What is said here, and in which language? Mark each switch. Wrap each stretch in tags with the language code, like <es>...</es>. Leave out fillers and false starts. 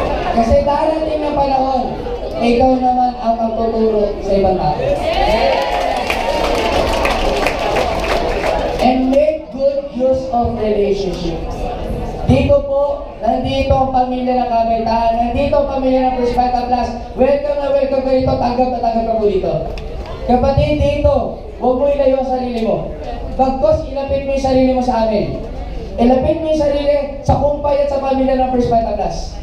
<tl>Kasi darating na panahon, ikaw naman ang magtuturo sa ibang tao.</tl> <en>And make good use of relationships.</en> <tl>Dito po, nandito ang pamilya ng Kagaitaan, nandito ang pamilya ng First Bata Plus. Welcome na welcome ka dito, tanggap na tanggap ka po dito. Kapatid, dito, huwag mo ilayo ang sarili mo. Bagkos, ilapit mo yung sarili mo sa amin. Ilapit mo yung sarili sa kumpay at sa pamilya ng First Bata Plus.</tl>